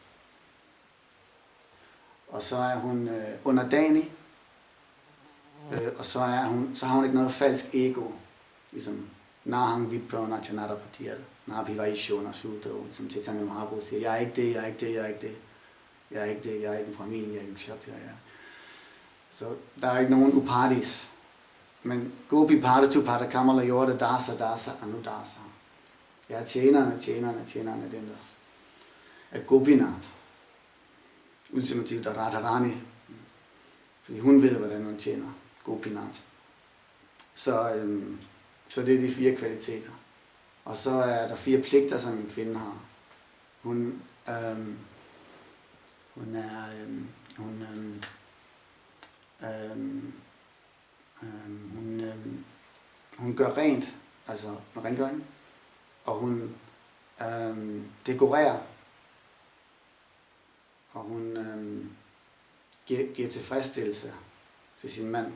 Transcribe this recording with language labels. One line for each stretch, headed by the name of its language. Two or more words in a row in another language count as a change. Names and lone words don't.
Danish: Og så er hun underdanig, og så har hun ikke noget falsk ego, ligesom
Sanskrit: Nahang Vipra Nachanarapatiyar, Nabhivaisho Nasudro,
Danish: som Chaitanya Mahaprabhu siger, jeg er ikke det, jeg er ikke det, jeg er ikke det, jeg er ikke det, jeg er ikke en familie, jeg er ikke en kshatriya, jeg er. Så der er ikke nogen upadis.
Sanskrit: Men Gopi Pada Tu Pada Kamala Yorda Dasa Dasa Anudasa.
Danish: Jeg er tjenerne, den der er Gopinath. Ultimativt er Radharani. Fordi hun ved, hvordan man tjener Gopinath. Så det er de 4 kvaliteter. Og så er der 4 pligter, som en kvinde har. Hun gør rent, altså med rengøring, og hun dekorerer, og hun giver tilfredsstillelse til sin mand.